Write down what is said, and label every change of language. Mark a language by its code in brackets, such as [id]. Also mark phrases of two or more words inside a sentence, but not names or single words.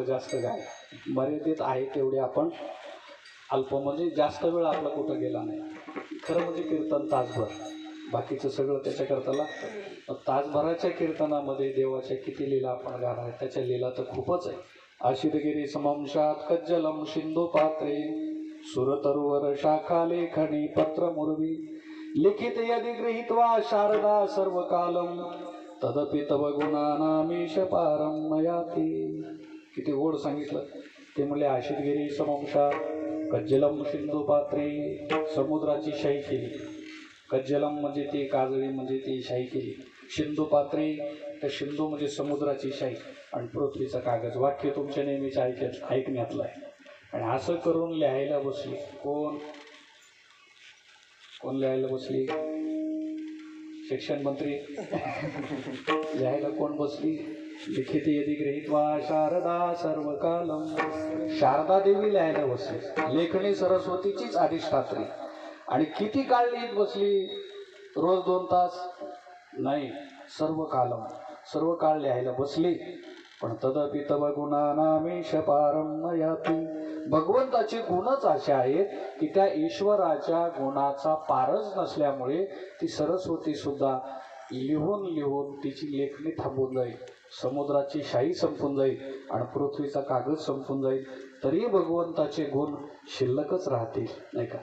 [mr] जास्त गाय मर्यादित आहे तेवढे आपण अल्प, म्हणजे जास्त वेळ आपला कुठं गेला नाही. खरं म्हणजे कीर्तन तासभर, बाकीचं सगळं त्याच्याकरता लागतं. तासभराच्या कीर्तनामध्ये देवाच्या किती लीला आपण गाणार आहे, त्याच्या लीला तर खूपच आहे. [sa] आशितगिरी समंशात कज्जलम सिंधू पात्रे सुरतरुवर शाखा लेखनी पत्र मुरवी लिखित यदि गृहीत्वा शारदा सर्वकालम तदपि तव गुणानामीश पारम नयाती. [mr] किती गोड सांगितलं. ते म्हणले [sa] आशितगिरी समंशा कज्जलम सिंधू पात्रे, [mr] समुद्राची शाई केली. कज्जलम म्हणजे ती काजळी, म्हणजे ती शाई केली. [sa] सिंधू पात्रे, [mr] तर सिंधू म्हणजे समुद्राची शाई आणि पृथ्वीचा कागद. वाक्य तुमच्या नेहमीच्या ऐकण्यातलं आहे. आणि असं करून लिहायला बसली. कोण कोण लिहायला बसली? शिक्षण मंत्री. लिहायला कोण बसली? [sa] लिखित यदि गृहीत्वा शारदा सर्वकालम. [mr] शारदा देवी लिहायला बसली. लेखणी सरस्वतीचीच अधिष्ठात्री. आणि किती काळ लिहित बसली? रोज 2 तास नाही, [sa] सर्व कालम, [mr] सर्व काळ लिहायला बसली. [sa] पण तदपि तव गुणानामीश पारम नयाती. [mr] भगवंताचे गुणच असे आहेत की त्या ईश्वराच्या गुणाचा पारच नसल्यामुळे ती सरस्वती सुद्धा लिहून लिहून तिची लेखणी थांबून जाईल. समुद्राची शाई संपून जाईल आणि पृथ्वीचा कागद संपून जाईल, तरी भगवंताचे गुण शिल्लकच राहतील, नाही का?